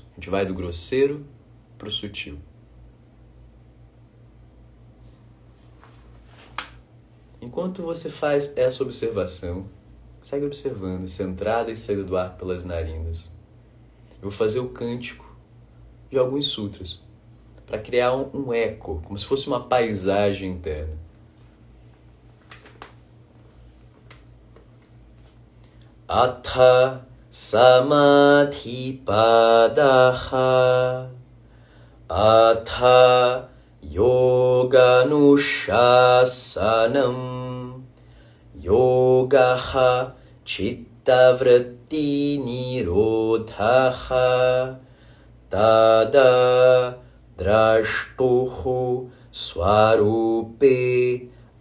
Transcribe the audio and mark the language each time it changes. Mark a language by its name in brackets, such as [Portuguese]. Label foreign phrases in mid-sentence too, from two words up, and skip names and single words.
[Portuguese] A gente vai do grosseiro para o sutil. Enquanto você faz essa observação, segue observando essa entrada e saída do ar pelas narinas. Eu vou fazer o cântico de alguns sutras para criar um eco, como se fosse uma paisagem interna. [Sanskrit] अथ समाधि पादः अथ योगानुशासनम् योगः चित्तवृत्ति निरोधः तदा द्रष्टुः स्वरूपे